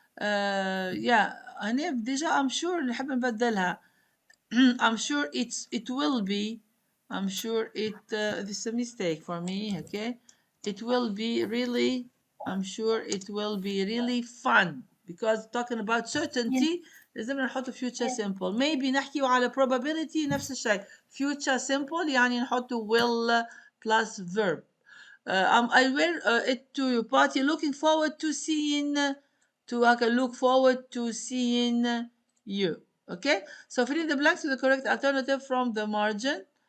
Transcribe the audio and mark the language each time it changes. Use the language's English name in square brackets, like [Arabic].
[Arabic] Yeah, هنا ديجا [English] I'm sure [Arabic] نحب نبدلها. [English] I'm sure it will be. I'm sure this is a mistake for me. Okay, it will be really. I'm sure it will be really fun because talking about certainty [Arabic] لازم نحط [English] future simple. [Arabic] Maybe نحكي على probability نفس الشيء. [English] Future simple [Arabic] يعني نحط [English] will plus verb. I wear it to your party. Looking forward to seeing. Look forward to seeing you. Okay, so fill in the blanks with the correct alternative from the margin.